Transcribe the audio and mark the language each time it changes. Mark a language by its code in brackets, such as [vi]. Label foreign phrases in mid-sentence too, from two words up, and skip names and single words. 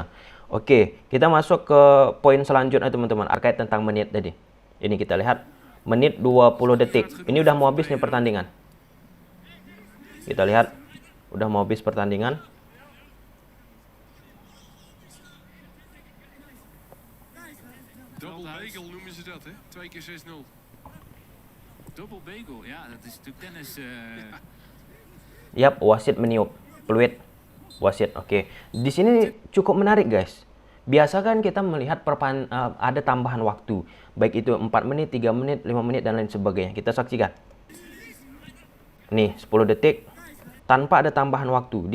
[id] Oke, kita masuk ke poin selanjutnya teman-teman, terkait tentang menit tadi. Ini kita lihat menit 20 detik. Ini udah mau habis nih pertandingan. Kita lihat udah mau habis pertandingan. [en] Double bagel [nl] noemen ze dat, hè? 2 keer 6-0. [en] Double bagel, [nl] ja, dat is natuurlijk tennis. [id] Yap, wasit meniup peluit. Wasit, oke. Di sini cukup menarik, guys. Biasa kan kita melihat ada tambahan waktu, baik itu 4 menit, 3 menit, 5 menit, dan lain sebagainya. Kita saksikan. Nih, 10 detik tanpa ada tambahan waktu.